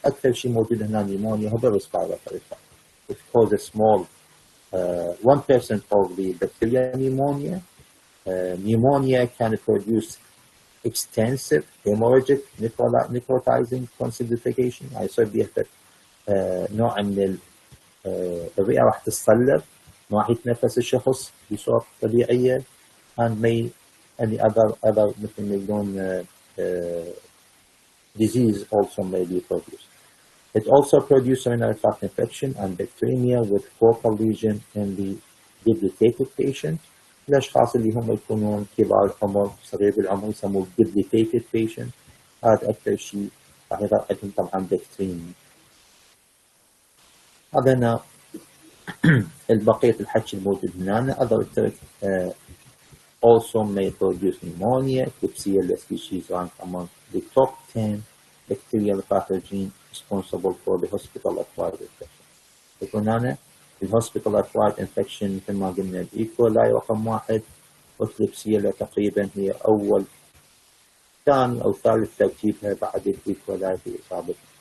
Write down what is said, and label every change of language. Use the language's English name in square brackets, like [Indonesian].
[Arabic] أكثر شيء موجود هنا نيمونيا هو respiratory tract. [English] It causes small 1% of the bacterial pneumonia. Pneumonia can produce extensive hemorrhagic necrotizing consolidification. [Arabic] يصير بيحدث نوع من الرئة راح تتصلب، ما راح يتنفس الشخص بصورة طبيعية [English] and may any other [Arabic] مثل ما يقولون [English] disease also may be produced. It also produces urinary tract infection and bacteremia with focal lesion in the debilitated patient. [Arabic] الأشخاص اللي هم يكونون كبار العمر صغير بالعمر يسموه debilitated patient. هذا أكثر شيء راح يظهر عندهم طبعا bacteremia. هذا هنا البقية الحكي الموجود هنا. [English] Other also may produce pneumonia. Klebsiella species rank among the top 10 bacterial pathogens responsible for the hospital-acquired infection. [Arabic] يكون هنا الhospital acquired infection مثل ما قلنا الإيكولاي رقم 1 والكليبسيلا تقريبا هي أول ثاني أو ثالث ترتيبها بعد الإيكولاي في إصابة.